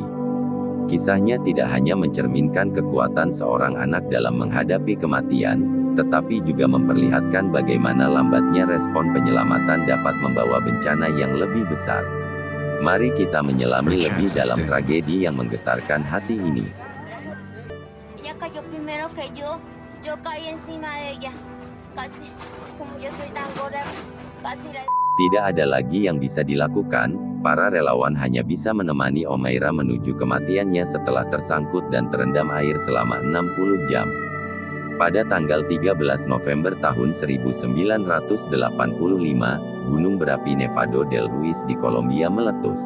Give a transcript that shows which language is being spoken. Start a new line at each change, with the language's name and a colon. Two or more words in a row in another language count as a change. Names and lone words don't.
Indonesian: Kisahnya tidak hanya mencerminkan kekuatan seorang anak dalam menghadapi kematian, tetapi juga memperlihatkan bagaimana lambatnya respon penyelamatan dapat membawa bencana yang lebih besar. Mari kita menyelami lebih dalam tragedi yang menggetarkan hati ini.
Spanish: Ella cayó primero que yo caí encima de ella. Casi, como yo soy tan gorda, casi la...
Indonesian: Tidak ada lagi yang bisa dilakukan, para relawan hanya bisa menemani Omaira menuju kematiannya setelah tersangkut dan terendam air selama 60 jam. Pada tanggal 13 November tahun 1985, gunung berapi Nevado del Ruiz di Kolombia meletus.